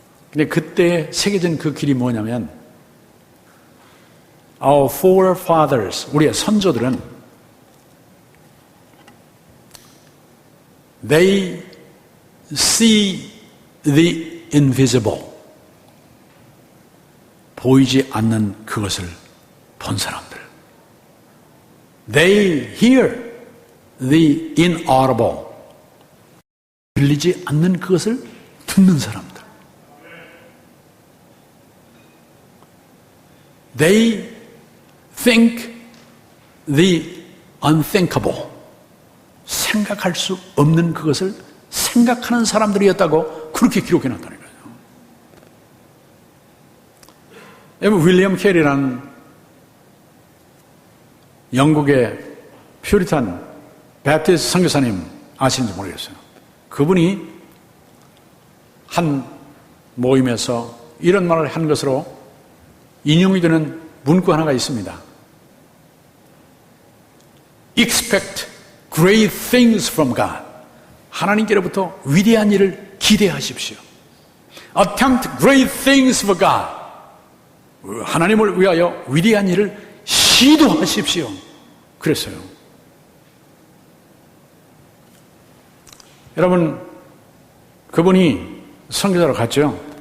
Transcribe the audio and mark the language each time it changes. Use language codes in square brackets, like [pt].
[ko] 근데 그때 새겨진 그 길이 뭐냐면 [en] Our forefathers, [ko] 우리의 선조들은 [en] They see the invisible. [ko] 보이지 않는 그것을 본 사람들. [en] They hear the inaudible. [ko] 들리지 않는 그것을 듣는 사람들. [en] They think the unthinkable. [ko] 생각할 수 없는 그것을 생각하는 사람들이었다고 그렇게 기록해 놨다니까요. 여러분, 윌리엄 캐리라는 영국의 퓨리탄 배프티스트 선교사님 아시는지 모르겠어요. 그분이 한 모임에서 이런 말을 한 것으로 인용이 되는 문구 하나가 있습니다. [en] Expect great things from God. [ko] 하나님께로부터 위대한 일을 기대하십시오. [en] Attempt great things for God. [ko] 하나님을 위하여 위대한 일을 시도하십시오. 그랬어요. 여러분, 그분이 선교사로 갔죠.